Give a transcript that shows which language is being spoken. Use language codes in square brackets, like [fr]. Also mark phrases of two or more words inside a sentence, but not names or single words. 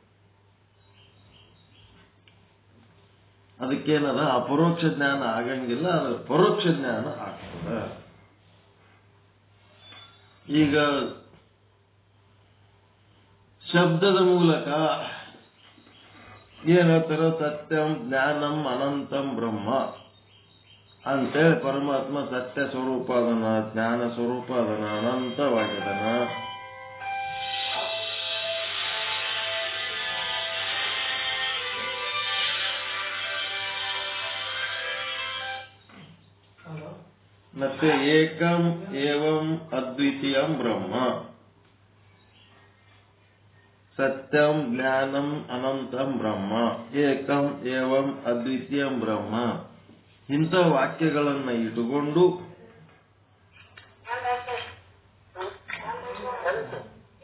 [kn] ಅದಕ್ಕೇನದ ಅಪರೋಕ್ಷ ಜ್ಞಾನ ಆಗಂಗಿಲ್ಲ, ಅದು ಪರೋಕ್ಷ ಜ್ಞಾನ ಆಗ್ತದ. ಈಗ ಶಬ್ದದ ಮೂಲಕ ಏನ್ ಹೇಳ್ತಾರೋ [sa] ಸತ್ಯಂ ಜ್ಞಾನಂ ಅನಂತಂ ಬ್ರಹ್ಮ [kn] ಅಂತೇಳಿ ಪರಮಾತ್ಮ ಸತ್ಯ ಸ್ವರೂಪ ಅದನ, ಜ್ಞಾನ ಸ್ವರೂಪ ಅದನ, ಅನಂತವಾಗಿದನ. [sa] ಮತ್ತೆ ಏಕಂ ಏವಂ ಅದ್ವಿತೀಯಂ ಬ್ರಹ್ಮ, ಸತ್ಯಂ ಜ್ಞಾನಂ ಅನಂತಂ ಬ್ರಹ್ಮ, ಏಕಂ ಏವಂ ಅದ್ವಿತೀಯಂ ಬ್ರಹ್ಮ. [kn] ಇಂಥ ವಾಕ್ಯಗಳನ್ನ ಇಟ್ಟುಕೊಂಡು